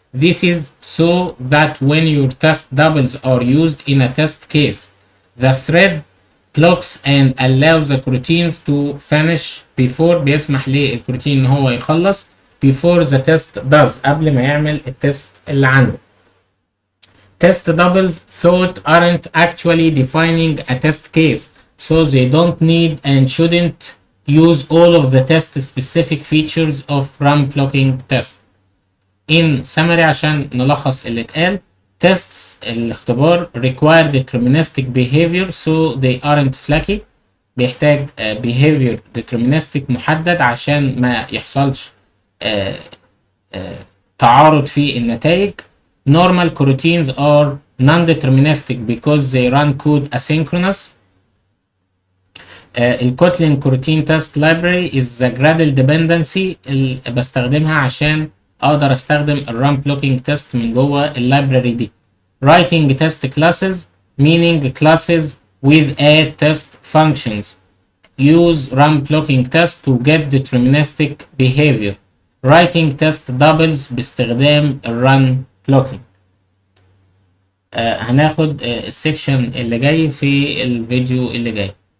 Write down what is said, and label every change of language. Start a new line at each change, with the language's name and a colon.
English: This is so that when your test doubles are used in a test case, the thread blocks and allows the coroutines to finish before،
Arabic: بيسمح للكروتين ان هو يخلص
English: before the test does،
Arabic: قبل ما يعمل التست اللي عنده.
English: Test doubles thought aren't actually defining a test case, so they don't need and shouldn't use all of the test specific features of run blocking test. In summary،
Arabic: عشان نلخص اللي اتقال، tests الاختبار
English: require deterministic behavior so they aren't flaky،
Arabic: بيحتاج
English: behavior deterministic
Arabic: محدد عشان ما يحصلش تعارض في النتائج.
English: Normal coroutines are non-deterministic because they run code asynchronous. الكوتلين coroutine test library is the Gradle dependency
Arabic: اللي بستخدمها عشان اقدر استخدم
English: الرام blocking test
Arabic: من جوه
English: اللايبراري دي. writing test classes meaning classes with a test functions use run blocking test to get deterministic behavior. writing test doubles
Arabic: باستخدام
English: الرun blocking.
Arabic: هناخد السكشن اللي جاي في الفيديو اللي جاي.